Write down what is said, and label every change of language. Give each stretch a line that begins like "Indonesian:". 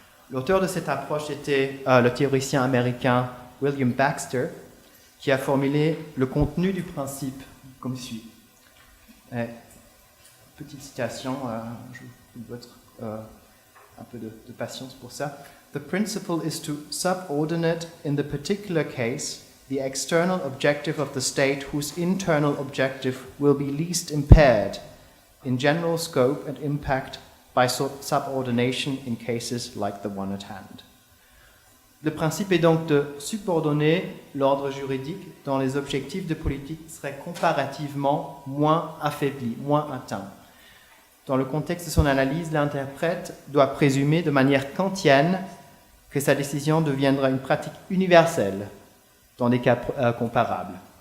French: L'auteur de cette approche était le théoricien américain William Baxter, qui a formulé le contenu du principe comme suit. Petite citation, je vous dois un peu de patience pour ça.
English: The principle is to subordinate in the particular case the external objective of the state whose internal objective will be least impaired in general scope and impact by subordination in cases like the one at hand.
French: Le principe est donc de subordonner l'ordre juridique dont les objectifs de politique seraient comparativement moins affaiblis, moins atteints. Dans le contexte de son analyse, l'interprète doit présumer de manière kantienne que sa décision deviendra une pratique universelle dans des cas comparables.